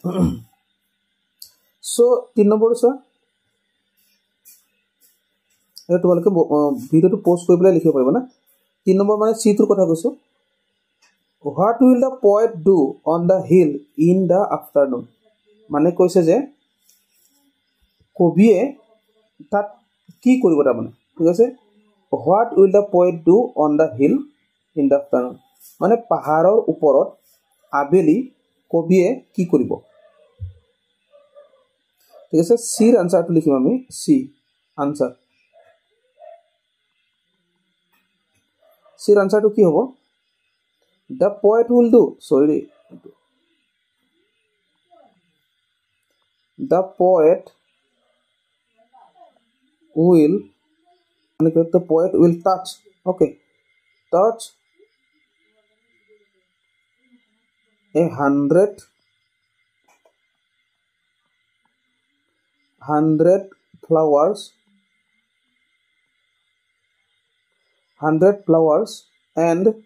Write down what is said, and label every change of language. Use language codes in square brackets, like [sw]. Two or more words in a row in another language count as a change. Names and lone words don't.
[as] সো 3 নম্বৰ চোৱা এটা তোমালোকে ভিডিওটো পজ কৰি পেলাই লিখিব পাৰিবা না 3 নম্বৰ মানে সি টোৰ কথা কৈছো [en] What will the poet do on the hill in the afternoon [as] মানে কৈছে যে কবিয়ে তাত কি কৰিব তাৰ মানে ঠিক আছে [en] What will the poet do on the hill in the afternoon [as] মানে পাহাৰৰ ওপৰত আবেলি কবিয়ে কি কৰিব ঠিক আছে সিৰ আনসাৰটো লিখিম আমি সি আনসাৰ সিৰ আনসাৰটো কি হ'ব [en] The poet will do sorry the poet will the poet will touch okay touch 100 flowers 100 flowers and